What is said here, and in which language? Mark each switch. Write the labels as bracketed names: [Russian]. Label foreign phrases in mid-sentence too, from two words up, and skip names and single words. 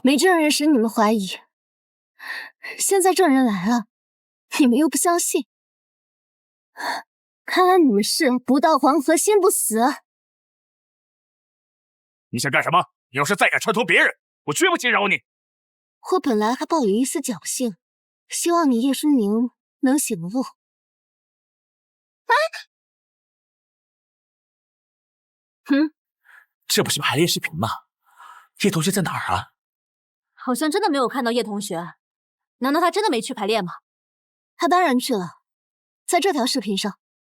[Chinese] 没證人時你們懷疑，現在證人來了，你們又不相信。看來你們是不到黃河心不死。你想幹什麼？你要是再敢串通別人，我絕不輕饒你。我本來還抱有一絲僥倖，希望你葉舒寧能醒悟。这不是排练视频吗？叶同学在哪兒啊？好像真的没有看到叶同學，難道他真的沒去排練嗎？他當然去了，在這條視頻上。